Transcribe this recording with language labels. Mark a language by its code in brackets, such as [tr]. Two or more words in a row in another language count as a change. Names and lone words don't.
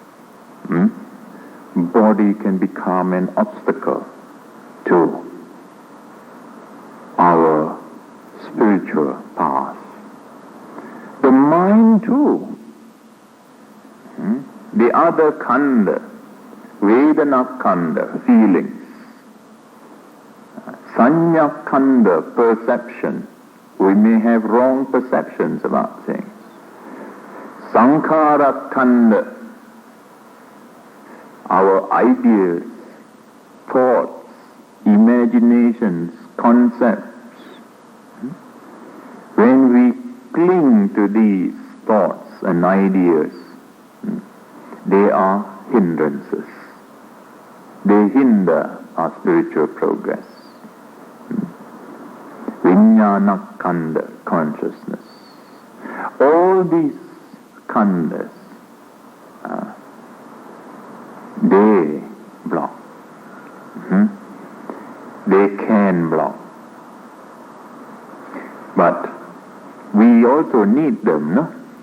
[en] Body can become an obstacle to our spiritual path. The mind too. The other khanda, [pi] Vedana khanda, [en] feelings. [pi] Sanya khanda, [en] perception. We may have wrong perceptions about things. [pi] Sankhara khanda, [en] our ideas, thoughts, imaginations, concepts. When we cling to these thoughts and ideas, they are hindrances. They hinder our spiritual progress. [pi] Vijnana khanda, [en] consciousness. All these khandas, they block. They can block. But we also need them, no?